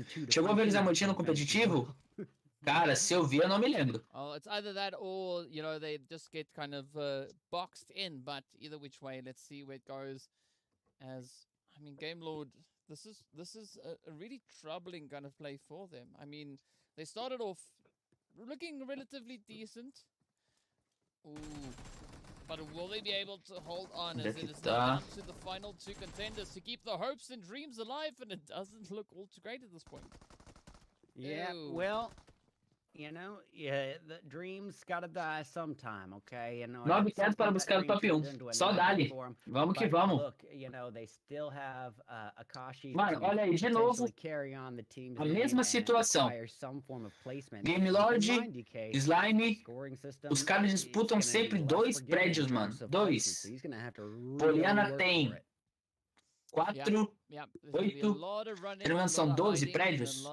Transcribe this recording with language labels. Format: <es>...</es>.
<pt>Chegou a ver eles no competitivo? Cara, se eu vi, eu não me lembro.</pt> <en>It's either that or, they just get kind of boxed in, but either which way, let's see where it goes. As, I I mean, Game Lord, this is a really troubling kind of play for them. I mean, they started off looking relatively decent. Ooh. But will they be able to hold on as it is now down to the final two contenders to keep the hopes and dreams alive, and it doesn't look all too great at this point. Yeah, well, you know, the dreams gotta die sometime, okay? You know,</en> <pt>9 quedas para buscar o top 1. Só dali. Vamos que vamos.</pt> <en>Look, you know, they still have Akashi.</en> <pt>Mano, olha aí, de novo, a mesma situação. Game Lord, Slime, os caras disputam sempre 2 prédios, mano. 2. Poliana tem 4, 8, pelo são 12 prédios.</pt>